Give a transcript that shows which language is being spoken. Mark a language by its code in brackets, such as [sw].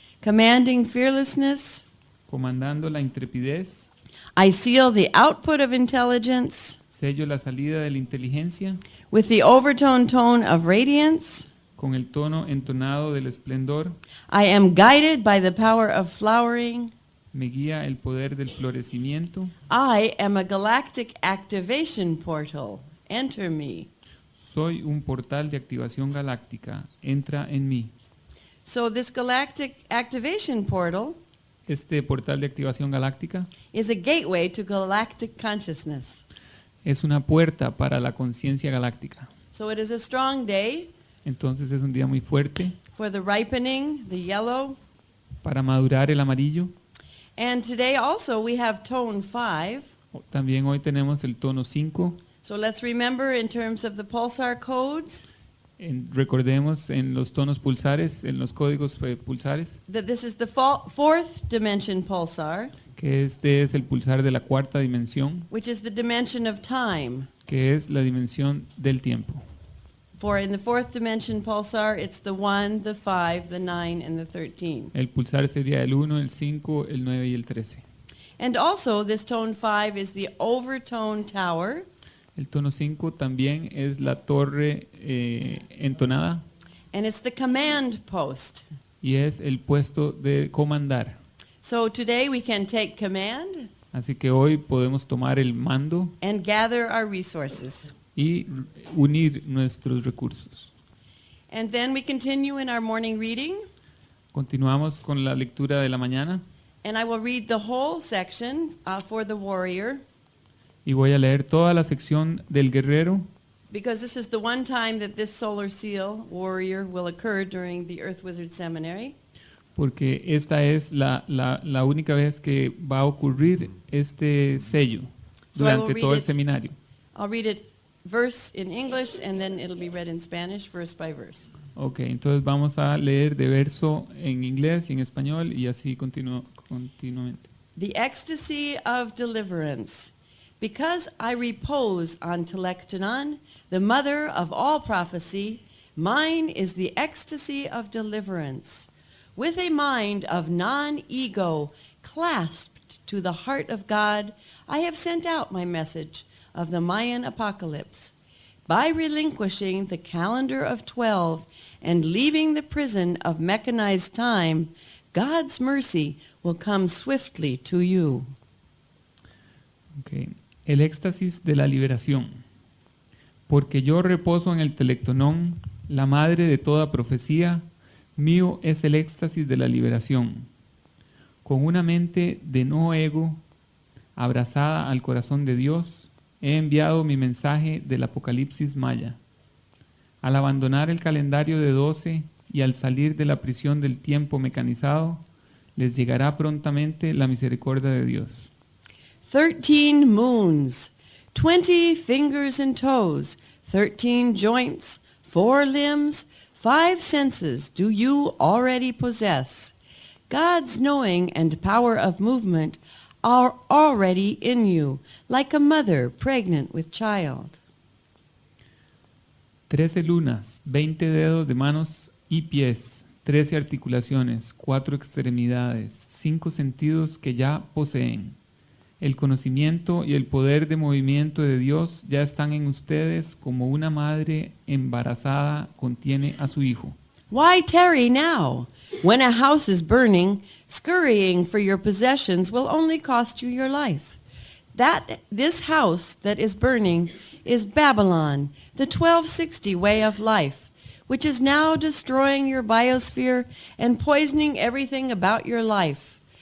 [en] Commanding fearlessness. [es] Comandando la intrepidez, [en] I seal the output of intelligence [es] sello la salida de la inteligencia [en] with the overtone tone of radiance. [es] con el tono entonado del esplendor. [en] I am guided by the power of flowering. [es] Me guía el poder del florecimiento. [en] I am a galactic activation portal. Enter me. [es] Soy un portal de activación galáctica. Entra en mí. [en] So this galactic activation portal [es] Este portal de activación galáctica [en] is a gateway to galactic consciousness. [es] es una puerta para la conciencia galáctica. [en] So it is a strong day [es] Entonces es un día muy fuerte [en] for the ripening, the yellow. [es] para madurar el amarillo. [en] And today also we have tone 5. [es] También hoy tenemos el tono 5. [en] So let's remember in terms of the pulsar codes [es] Recordemos en los tonos pulsares, en los códigos pulsares, [en] that this is the fourth dimension pulsar, [es] que este es el pulsar de la cuarta dimensión, [en] which is the dimension of time. [es] que es la dimensión del tiempo. [en] For in the fourth dimension pulsar, it's the 1, the 5, the 9, and the 13. [es] El pulsar sería el 1, el 5, el 9 y el 13. [en] And also this tone 5 is the overtone tower. [es] El tono 5 también es la torre entonada [en] And it's the command post. [es] y es el puesto de comandar. [en] So today we can take command [es] Así que hoy podemos tomar el mando [en] and gather our resources. [es] y unir nuestros recursos. [en] And then we continue in our morning reading. [es] Continuamos con la lectura de la mañana [en] And I will read the whole section for the warrior, [es] y voy a leer toda la sección del guerrero [en] because this is the one time that this solar seal warrior will occur during the Earth Wizard Seminary. [es] porque esta es la única vez que va a ocurrir este sello [en] So I will [es] durante [en] read [es] todo el [en] it. [es] seminario. [en] I'll read it verse in English and then it'll be read in Spanish, verse by verse. [es] Ok, entonces vamos a leer de verso en inglés y en español y así continuamente. [en] The ecstasy of deliverance. Because I repose on Telektanon, the mother of all prophecy, mine is the ecstasy of deliverance. With a mind of non-ego clasped to the heart of God, I have sent out my message of the Mayan apocalypse. By relinquishing the calendar of 12 and leaving the prison of mechanized time, God's mercy will come swiftly to you. Okay. [es] El éxtasis de la liberación. Porque yo reposo en el telectonón, la madre de toda profecía, mío es el éxtasis de la liberación. Con una mente de no ego, abrazada al corazón de Dios, he enviado mi mensaje del Apocalipsis Maya. Al abandonar el calendario de 12 y al salir de la prisión del tiempo mecanizado, les llegará prontamente la misericordia de Dios. [en] 13 moons, 20 fingers and toes, 13 joints, 4 limbs, 5 senses do you already possess. God's knowing and power of movement are already in you, like a mother pregnant with child. [es] 13 lunas, 20 dedos de manos y pies, 13 articulaciones, 4 extremidades, 5 sentidos que ya poseen. El conocimiento y el poder de movimiento de Dios ya están en ustedes como una madre embarazada contiene a su hijo. [en] Why tarry now? When a house is burning, scurrying for your possessions will only cost you your life. This house that is burning is Babylon, the 1260 way of life, which is now destroying your biosphere and poisoning everything about your life.